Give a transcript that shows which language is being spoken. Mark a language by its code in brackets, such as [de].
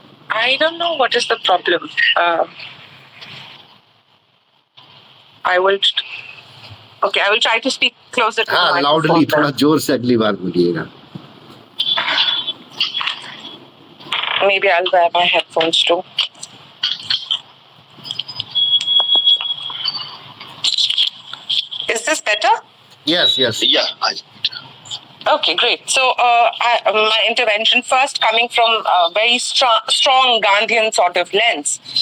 [en] I don't know what is the problem. I will try to speak closer to the microphone. Loudly, [hi] थोड़ा जोर से अगली बार बोलिएगा. [en] Maybe I'll wear my headphones too. Is this better? Yes, yes. Yeah. Okay, great. So my intervention first coming from a very strong Gandhian sort of lens.